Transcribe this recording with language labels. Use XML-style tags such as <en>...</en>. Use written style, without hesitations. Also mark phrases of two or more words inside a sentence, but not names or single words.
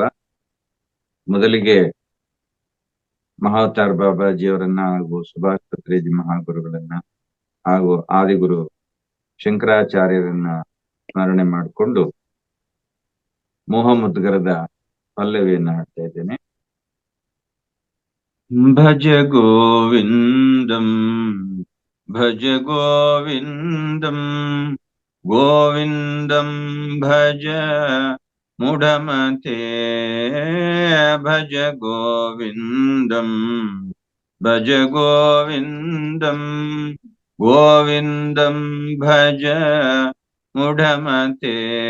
<kn>ಮೊದಲಿಗೆ ಮಹಾವತಾರ್ ಬಾಬಾಜಿಯವರನ್ನ ಹಾಗೂ ಸುಭಾಷ್ ಪತ್ರೇಜಿ ಮಹಾಗುರುಗಳನ್ನ ಹಾಗೂ ಆದಿಗುರು ಶಂಕರಾಚಾರ್ಯರನ್ನ ಸ್ಮರಣೆ ಮಾಡಿಕೊಂಡು ಮೋಹಮುದ್ಗರದ ಪಲ್ಲವಿಯನ್ನ ಹಾಡ್ತಾ ಇದ್ದೇನೆ.</kn> <sa>ಭಜ ಗೋವಿಂದಂ ಭಜ ಗೋವಿಂದಂ ಗೋವಿಂದಂ ಭಜ ಮೂಢಮತೆ. ಭಜ ಗೋವಿಂದಂ ಭಜ ಗೋವಿಂದಂ ಗೋವಿಂದಂ ಭಜ ಮೂಢಮತೆ.</sa>